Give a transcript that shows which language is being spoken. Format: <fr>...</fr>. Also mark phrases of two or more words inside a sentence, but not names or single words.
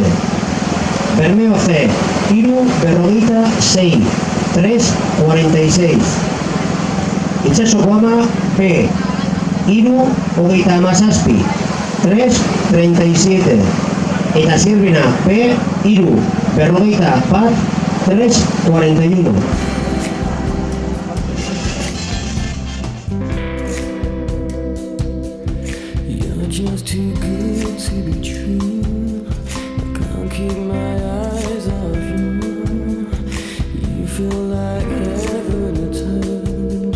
<eu>Bermeo C, hiru, 46, 3:46. Itsasoko Ama B, hiru, 17, 3:37. Eta Zierbena B, hiru, 41, 3:41.</eu> <en>Just too good to be true. I can't keep my eyes off you. You feel like heaven to touch.</en>